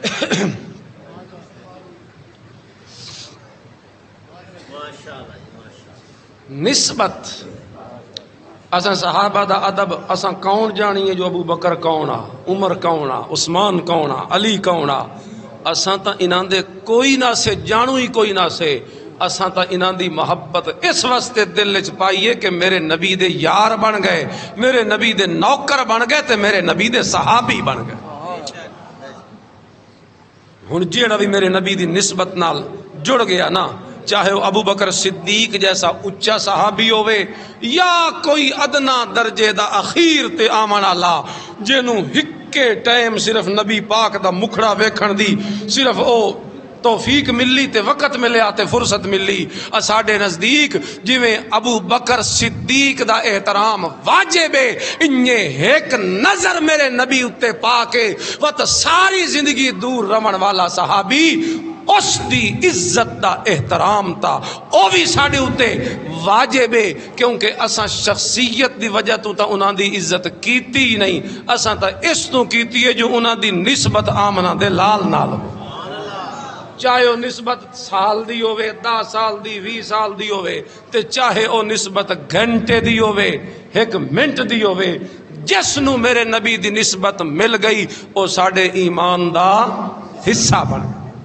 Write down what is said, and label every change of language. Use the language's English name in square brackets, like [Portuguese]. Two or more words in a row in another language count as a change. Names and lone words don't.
[Punjabi] نسبت اساں صحابہ دا ادب اساں کون جانی ہے جو ابو بکر کون آ، عمر کون آ، عثمان کون آ، علی کون آ، اساں تا انہاں دے کوئی نہ سے جانو ہی کوئی نہ سے، اساں تا انہاں دی محبت اس واسطے دل وچ پائیے کہ میرے نبی دے یار بن گئے، میرے نبی دے نوکر بن گئے تے میرے نبی دے صحابی بن گئے۔ ہن جیڑا بھی میرے نبی دی نسبت نال جڑ گیا نا، [Urdu] چاہے وہ ابو بکر صدیق جیسا اچا صحابی [Punjabi] ہوئے یا کوئی ادنا درجے دا اخیر تے آمن اللہ جنوں ہکے ٹائم صرف نبی پاک دا مکھڑا ویکھن دی صرف او توفیق ملی تے وقت ملیا تے فرصت ملی، اساڈے نزدیک جویں ابو بکر صدیق دا احترام واجب ہے، انہیں ایک نظر میرے نبی اتے پا کے وقت ساری زندگی دور رمن والا صحابی اس دی عزت دا احترام تا او بھی ساڑے اتے واجب ہے، کیونکہ اساں شخصیت دی وجہ تو تا انہاں دی عزت کیتی ہی نہیں، اساں تا اس تو کیتی ہے جو انہاں دی نسبت آمنہ دے لال نال ہو، [Urdu] چاہے وہ نسبت [Punjabi] سال دی ہوئے، 10 سال دی، 20 سال دی ہوئے، تے [Urdu] چاہے وہ نسبت [Punjabi] گھنٹے دی ہوئے، 1 منٹ دی ہوئے، جس نو میرے نبی دی نسبت مل گئی وہ ساڑے ایمان دا حصہ بن گیا۔